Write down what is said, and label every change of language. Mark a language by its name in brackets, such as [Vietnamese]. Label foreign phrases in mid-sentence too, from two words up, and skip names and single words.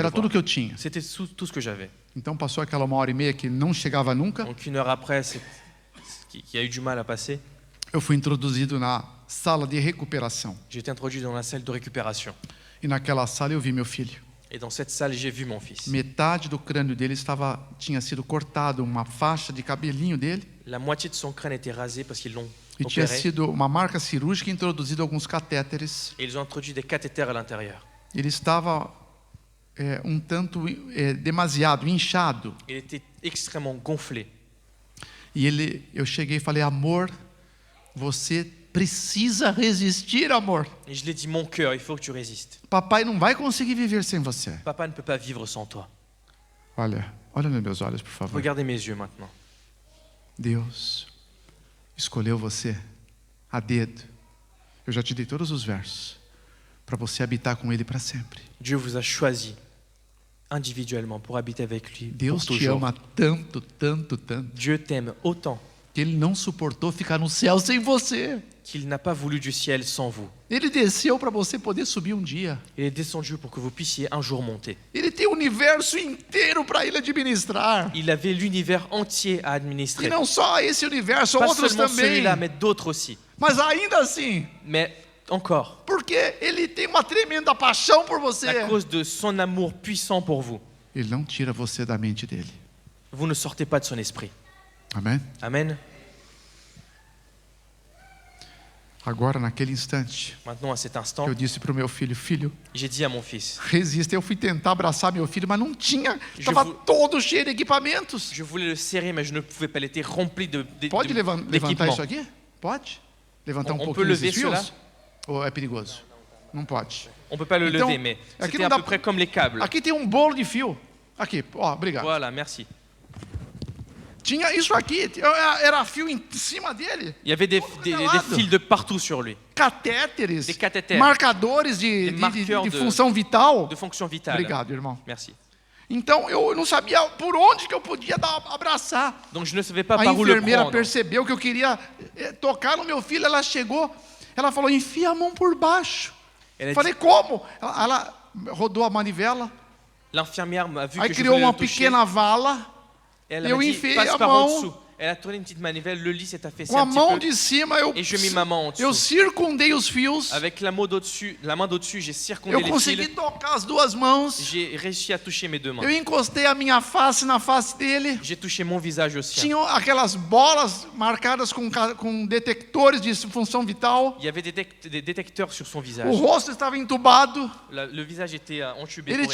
[Portuguese] Era [French] voir. [Portuguese] tudo que eu tinha. [French] C'était tout ce que j'avais. [Portuguese] Então passou aquela 1h30 que não chegava nunca. [French] Donc 1 heure après, qui a eu du mal à passer, [Portuguese] Eu fui introduzido na sala de recuperação. [French] j'ai été introduit dans la salle de récupération. [Portuguese] E naquela sala eu vi meu filho. [French] Et dans cette salle, j'ai vu mon fils. [Portuguese] Metade do crânio dele tinha sido cortado, uma faixa de cabelinho dele. [French] La moitié de son crâne était rasée parce qu'ils l'ont [Portuguese] E tinha [French] opéré. [Portuguese] sido uma marca cirúrgica e introduzido alguns catéteres. [French] Et ils ont introduit des cathéters à l'intérieur. [Portuguese] Ele estava um tanto demasiado inchado. [French] Il était extrêmement gonflé. [Portuguese] E eu cheguei e falei: amor, você precisa resistir, amor. [French] Et je lui ai dit, mon cœur, il faut que tu résistes. [Portuguese] Papai não vai conseguir viver sem você. [French] Papa ne peut pas vivre sans toi. [Portuguese] Olha nos meus olhos, por favor. [French] Regardez mes yeux maintenant. [Portuguese] Deus escolheu você a dedo. Eu já te dei todos os versos para você habitar com Ele para sempre. [French] Dieu vous a choisi individuellement pour habiter avec lui [Portuguese] Deus [French] pour [Portuguese] te [French] toujours. [Portuguese] ama tanto, tanto, tanto, [French] Dieu t'aime autant [Portuguese] que Ele não suportou ficar no céu sem você. [French] qu'il n'a pas voulu du ciel sans vous. [Portuguese] Ele desceu para você poder subir um dia. [French] Il est descendu pour que vous puissiez un jour monter. [Portuguese] Ele tem o universo inteiro para Ele administrar. [French] Il avait l'univers entier à [Portuguese] E [French] administrer. [Portuguese] não só esse universo, [French] Pas [Portuguese] outros [French] seulement [Portuguese] também. [French] celui-là, mais d'autres aussi. [Portuguese] Mas ainda assim, [French] Mais encore, [Portuguese] porque Ele tem uma tremenda paixão por você. [French] à cause de son amour puissant pour vous, [Portuguese] Ele não tira você da mente dele. [French] vous ne sortez pas de son esprit. [Portuguese] Amém? [French] Amen. [Portuguese] Agora, naquele instante, [French] Maintenant, à cet instant, [Portuguese] eu disse para o meu filho: filho, [French] j'ai dit à mon fils, [Portuguese] resista. Eu fui tentar abraçar meu filho, mas não tinha. [French] Je [Portuguese] Estava [French] vou- [Portuguese] todo cheio de equipamentos. [French] je voulais le serrer, mais je ne pouvais pas. Il était rempli [Portuguese] Pode levantar [French] d'équipements. [Portuguese] isso aqui? Pode? Levantar [French] On [Portuguese] um [French] peut [Portuguese] pouquinho [French] lever [Portuguese] esses [French] cela? [Portuguese] fios? Ou é perigoso? Não pode. [French] On ne peut pas le [Portuguese] Então, [French] lever, mais [Portuguese] aqui [French] c'était [Portuguese] não [French] à [Portuguese] dá- [French] peu près comme les câbles. [Portuguese] Aqui tem um bolo de fio. Aqui, ó, obrigado. [French] Voilà, merci. [Portuguese] Tinha isso aqui, era fio em cima dele. [French] Il y avait des [Portuguese] lado. [French] fils de partout sur lui, [Portuguese] Catéteres, [French] Des catéteres. [Portuguese] marcadores de [French] marqueurs de- [Portuguese] função vital. [French] de fonction vitale. [Portuguese] Obrigado, irmão. [French] Merci. [Portuguese] Então eu não sabia por onde que eu podia abraçar. [French] Donc je ne savais pas [Portuguese] A [French] par où le [Portuguese] enfermeira [French] prendre. [Portuguese] percebeu que eu queria tocar no meu filho. Ela chegou, ela falou: enfia a mão por baixo. [French] Elle a [Portuguese] Falei: como? Ela rodou a manivela, [French] L'infirmière m'a vu [Portuguese] aí [French] que je [Portuguese] criou [French] voulais [Portuguese] uma [French] le toucher. [Portuguese] pequena vala. [French] Elle [Portuguese] eu [French] m'a dit, [Portuguese] enfiei [French] passe [Portuguese] a [French] par en [Portuguese] mão [French] dessous. Elle a tourné une petite manivelle, le lit s'est affaissé [Portuguese] Com a [French] un petit [Portuguese] mão [French] peu. [Portuguese] de cima, [French] Et je mis ma main en [Portuguese] eu [French] dessous. [Portuguese] circundei os fios. [French] Avec la main d'au-dessus, j'ai circondé [Portuguese] Eu [French] les [Portuguese] consegui [French] fils. [Portuguese] tocar as duas mãos. [French] J'ai réussi à toucher mes deux mains. [Portuguese] Eu encostei a minha face na face dele. [French] J'ai touché mon visage au sien. [Portuguese] Tinham aquelas bolas marcadas com detectores de função vital. [French] Il y avait des détecteurs sur son [Portuguese] O [French] visage. [Portuguese] rosto estava entubado. [French] Le visage était entubé. [Portuguese] Ele [French] pour [Portuguese] tinha